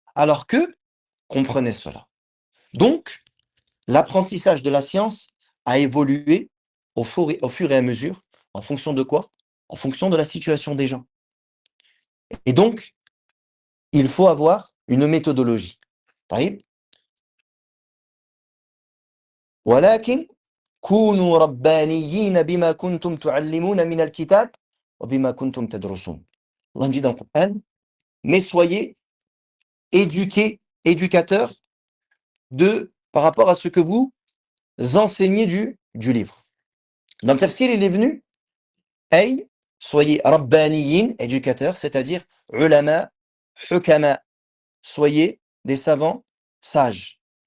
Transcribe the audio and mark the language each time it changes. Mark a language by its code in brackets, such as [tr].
[fr] Alors qu'eux comprenaient cela. Donc, l'apprentissage de la science a évolué au fur et à mesure, en fonction de quoi? En fonction de la situation des gens. Et donc, il faut avoir une méthodologie. [ar] طيب. ولكن كونوا ربانيين بما كنتم تعلمون من الكتاب وبما كنتم تدرسون. [fr] Allah dit dans le Coran, mais soyez éduqués, éducateurs par rapport à ce que vous enseignez du livre. Dans le tafsir, il est venu, ay, soyez rabbaniyin, éducateurs, c'est-à-dire ulama, hukama, soyez des savants sages.